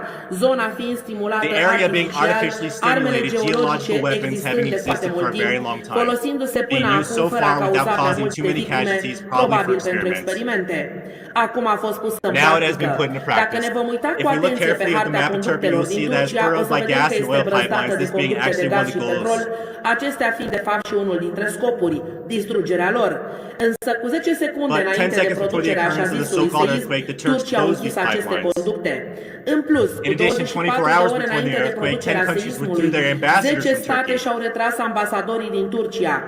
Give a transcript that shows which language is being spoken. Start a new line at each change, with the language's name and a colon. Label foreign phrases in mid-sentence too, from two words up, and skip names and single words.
English: The area being artificially stimulated, geological weapons having existed for a very long time, being used so far without causing too many casualties, probably for experiments. Now it has been put into practice. If we look carefully at the map of Turkey, you'll see that it's burrowed by gas and oil pipelines, this being actually one of the goals.
Romanian: Acestea fiind de fapt și unul dintre scopuri, distrugerea lor. Însă cu 10 secunde înainte de producerea așa zisului seism, Turcia a închis aceste conducte. În plus, cu 24 de ore înainte de producerea seismului, 10 state și-au retras ambasadorii din Turcia.